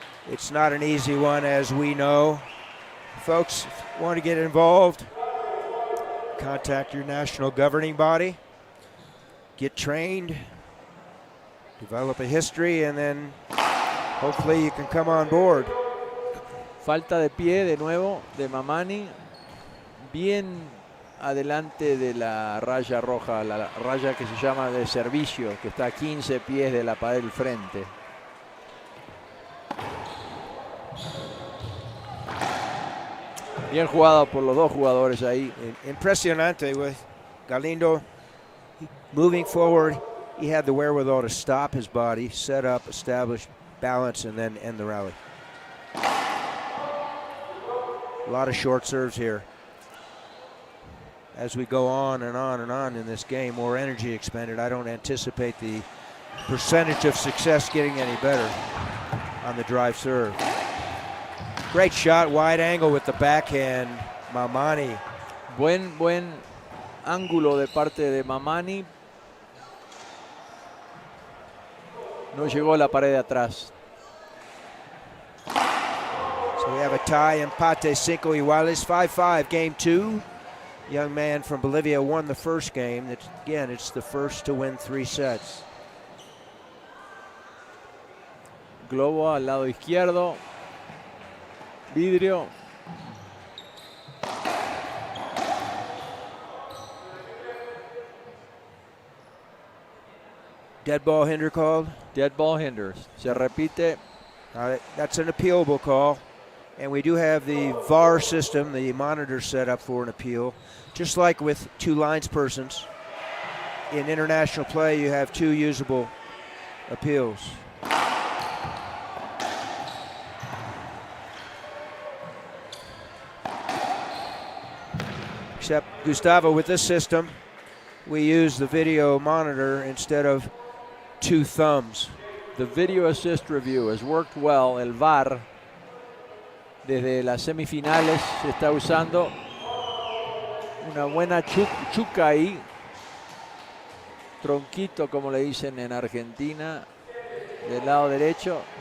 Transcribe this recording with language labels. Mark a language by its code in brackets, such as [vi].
[en] It's not an easy one, as we know. Folks, if you want to get involved, contact your national governing body, get trained, develop a history, and then hopefully you can come on board. [es] Falta de pie de nuevo de Mamani. Bien adelante de la raya roja, la raya que se llama de servicio, que está a 15 pies de la pared del frente. Bien jugado por los dos jugadores ahí. Impresionante [en] with Galindo moving forward. He had the wherewithal to stop his body, set up, establish balance, and then end the rally. A lot of short serves here. As we go on and on and on in this game, more energy expended. I don't anticipate the percentage of success getting any better on the drive serve. Great shot, wide angle with the backhand, Mamani. [es] Buen ángulo de parte de Mamani. No llegó a la pared de atrás. [en] So we have a tie, [es] empate, cinco iguales, [en] 5-5, game 2. Young man from Bolivia won the first game. It's the first to win 3 sets. [es] Globo al lado izquierdo. Vidrio. [en] Dead ball hinder called. Dead ball hinders. [es] Se repite. [en] That's an appealable call. And we do have the VAR system, the monitor set up for an appeal. Just like with 2 linespersons, in international play you have 2 usable appeals. Except, Gustavo, with this system, we use the video monitor instead of 2 thumbs. The video assist review has worked well. [es] El VAR desde las semifinales se está usando. Una buena chuca ahí. Tronquito, como le dicen en Argentina, del lado derecho.